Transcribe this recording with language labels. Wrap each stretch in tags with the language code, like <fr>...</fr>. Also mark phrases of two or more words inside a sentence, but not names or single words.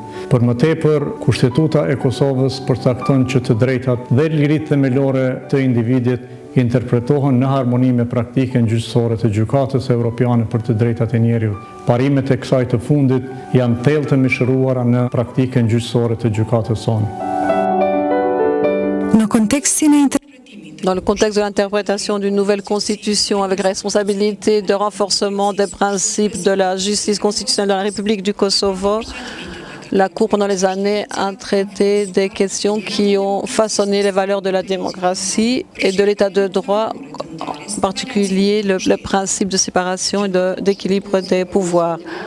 <sq>Për më tepër, Kushtetuta e Kosovës përcakton që të drejtat dhe liritë themelore të individit interpretohen në harmoni me praktikën gjyqësore të Gjykatës Evropiane për të drejtat e njeriut. Parimet e kësaj të fundit janë thellë të mishëruara në praktikën gjyqësore të gjykatës sonë.</sq> <fr>Dans le contexte de l'interprétation d'une nouvelle constitution avec responsabilité de renforcement des principes de la justice constitutionnelle dans la République du Kosovo, la Cour pendant les années a traité des questions qui ont façonné les valeurs de la démocratie et de l'état de droit, en particulier le principe de séparation et d'équilibre des pouvoirs.</fr>